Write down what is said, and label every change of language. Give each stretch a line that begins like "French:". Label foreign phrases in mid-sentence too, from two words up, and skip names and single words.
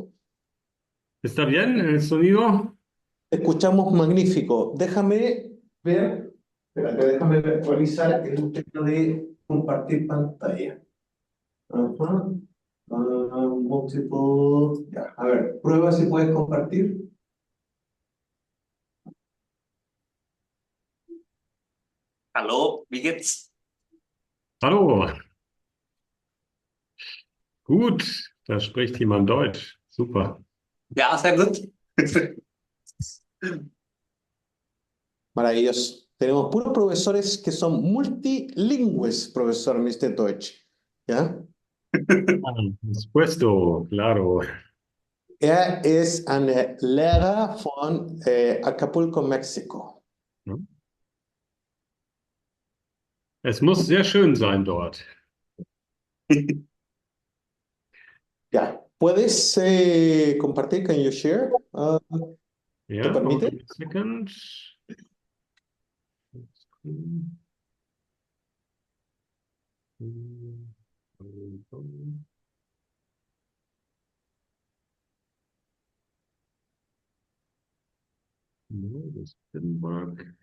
Spanish: ¿Está bien el sonido? Te escuchamos magnífico. Déjame ver, espérate, déjame revisar el tema de compartir pantalla. Ajá. Multiple. Ya, a ver, prueba si puedes compartir.
German: Hallo, wie geht's? Hallo, gut, da spricht jemand Deutsch. Super. Ja, sehr gut.
Spanish: Maravilloso. Tenemos puros profesores que son multilingües, profesor Mr. Deutsch. ¿Ya? Puesto, claro.
German: Er ist ein Lehrer von Acapulco, Mexiko. Es muss sehr schön sein dort.
Spanish: Ya, ¿puedes compartir?
English: Can you share?
Spanish: ¿Te
English: Ja, hold
Spanish: permite?
English: on a second. No, this didn't work.